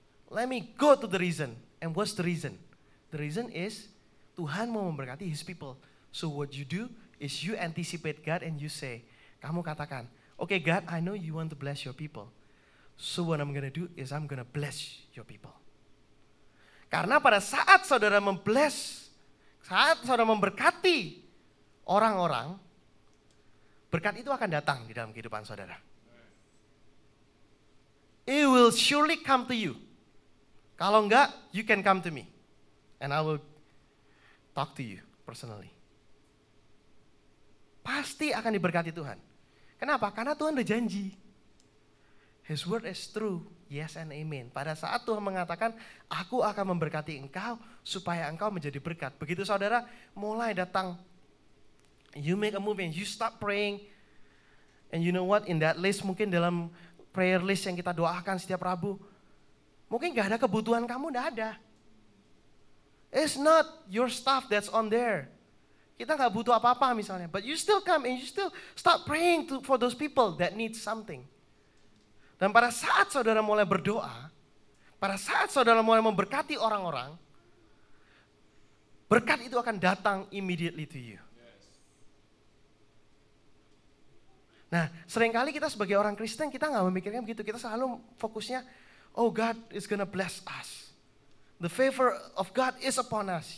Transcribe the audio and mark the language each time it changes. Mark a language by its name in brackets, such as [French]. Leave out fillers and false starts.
[English] Let me go to the reason. And what's the reason? The reason is [Indonesian] Tuhan mau memberkati [English] His people. So what you do is you anticipate God and you say, [Indonesian] kamu katakan, [English] okay God, I know you want to bless your people. So what I'm gonna do is I'm gonna bless your people. [Indonesian] Karena pada saat saudara saat saudara memberkati orang-orang, berkat itu akan datang di dalam kehidupan saudara. [English] It will surely come to you. [Indonesian] Kalau enggak, [English] you can come to me. And I will talk to you personally. [Indonesian] Pasti akan diberkati Tuhan. Kenapa? Karena Tuhan udah janji. [English] His word is true, yes and amen. [Indonesian] Pada saat Tuhan mengatakan, aku akan memberkati engkau supaya engkau menjadi berkat. Begitu saudara mulai datang, [English] you make a move and you start praying. And you know what, in that list, [Indonesian] mungkin dalam prayer list yang kita doakan setiap Rabu, mungkin gak ada kebutuhan kamu, gak ada. [English] It's not your stuff that's on there. [Indonesian] Kita gak butuh apa-apa misalnya, [English] but you still come and you still start praying for those people that need something. [Indonesian] Dan pada saat saudara mulai berdoa, pada saat saudara mulai memberkati orang-orang, berkat itu akan datang [English] immediately to you. [Indonesian] Nah, seringkali kita sebagai orang Kristen, kita gak memikirkan begitu. Kita selalu fokusnya, [English] oh God is gonna bless us. The favor of God is upon us.